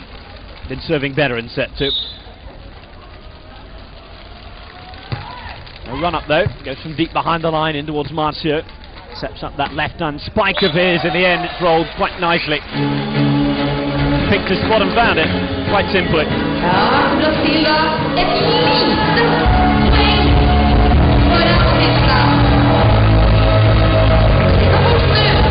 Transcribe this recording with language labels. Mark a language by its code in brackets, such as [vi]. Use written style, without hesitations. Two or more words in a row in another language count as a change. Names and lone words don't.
[en] Been serving better in set two. A run up though, goes from deep behind the line in towards Marcio. Sets up that left hand spike of his. In the end, it's rolled quite nicely. Picked his spot and found it, quite simply. [no] Ja, Brasil da. Et lite poeng foran Tyskland. Det kan fort snu.